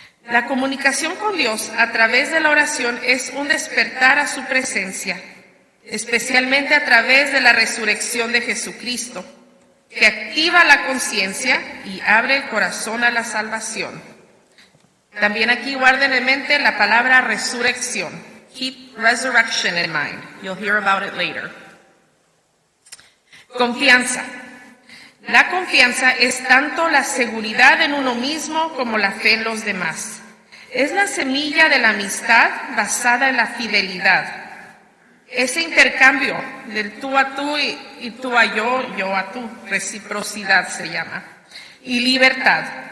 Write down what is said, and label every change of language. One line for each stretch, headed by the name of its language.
Spanish: La comunicación con Dios a través de la oración es un despertar a su presencia, especialmente a través de la resurrección de Jesucristo, que activa la conciencia y abre el corazón a la salvación. También aquí guarden en mente la palabra resurrección.
English: Keep resurrection in mind. You'll hear about it later.
Spanish: Confianza. La confianza es tanto la seguridad en uno mismo como la fe en los demás. Es la semilla de la amistad basada en la fidelidad. Ese intercambio del tú a tú y tú a yo, yo a tú, reciprocidad se llama, y libertad.